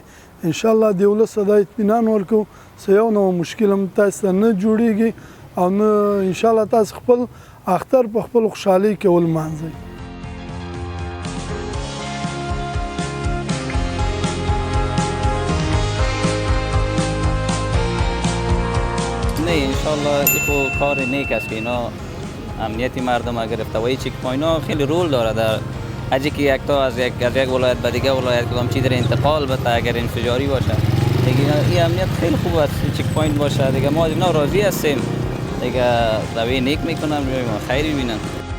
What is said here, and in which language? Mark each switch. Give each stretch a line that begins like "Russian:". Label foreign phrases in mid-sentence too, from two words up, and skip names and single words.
Pashto: انشاءالله د ولس ته دا اطمینان ورکوو چې یو نو مشکل هم تاسو ته نه جوړیږي او نه انشاءالله تاسو خپل اختر په خپل خوشحالۍ کې ولمانځئ.
Persian: نه انشالله این کار نیک است که اینا امنیتی مردم گرفتوی
English: check point
Persian: خیلی رول داره در اجی که یک تا از یک ولایت به دیگه ولایت کدام چیز در انتقال بده اگر انفجاری باشه دیگه این امنیت خیلی خوب است.
English: check point
Persian: باشه دیگه ما اینا راضی هستیم دیگه روی نیک میکنم، ما خیری بینن.